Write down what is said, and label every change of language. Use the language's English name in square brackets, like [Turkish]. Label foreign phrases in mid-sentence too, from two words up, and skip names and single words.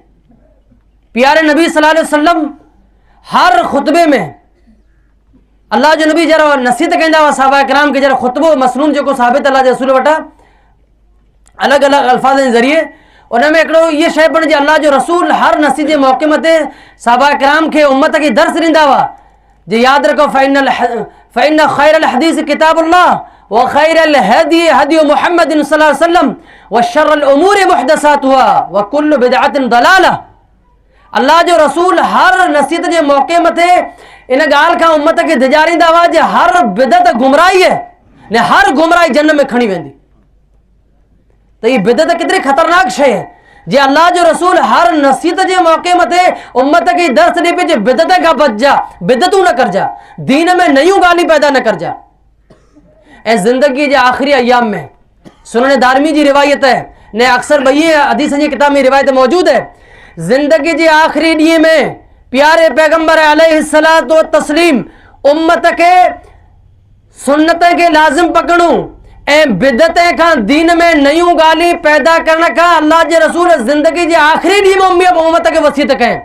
[Sindhi] प्यारे नबी [Arabic] صلى الله عليه وسلم [Sindhi] हर ख़ुतबे में अल्लाह जो नबी जरा नसीहत कंदा हुआ सहाबा किराम खे, जरा ख़ुतबो मसनून जेको साबित अल्लाह जे रसूल वटां अलॻि अलॻि अल्फाज़ जे ज़रिए, उन में हिकिड़ो इहा शइ पिणु अल्लाह जो रसूल हर नसीहत जे मौक़े मथे सहाबा किराम खे उम्मत खे दर्स ॾींदा हुआ। जे यादि रखो [Arabic] فإن خير الحديث كتاب الله وخير الهدي هدي محمد صلى الله عليه وسلم وشر الأمور محدثاتها وكل بدعة ضلالة. [Sindhi] अल्लाह जो रसूल हर नसीहत जे मौक़े मथे इन ॻाल्हि खां उम्मत खे धिॼारींदा हुआ जे हर बिदत गुमराही आहे, न हर गुमराही जन्न में खणी वेंदी। त हीअ बिदत केतिरी ख़तरनाक शइ आहे, जे अल्लाह जो रसूल हर नसीहत जे मौक़े मथे उम्मत खे दर्स ॾे पियो जे बिदत खां बचजा, बिदतूं न करजा, दीन में नयूं ॻाल्हियूं पैदा न करजा। ऐं ज़िंदगी जे आख़िरी अयाम में सुनन दारमी जी रिवायत है, ने अक्सर ॿई हदीस जी किताब में रिवायत मौजूद है, ज़िंदगी जे आख़िरी ॾींहं में प्यारे पैगंबर [Arabic] عليه الصلاة والتسليم [Sindhi] उम्मत खे सुन्नत खे लाज़िम पकड़ूं ऐं बिदत खां दीन में नयूं ॻाल्हियूं पैदा करण खां अल्लाह जे रसूल ज़िंदगी जे आख़िरी ॾींहं में उम्मत खे वसीयत कयईं।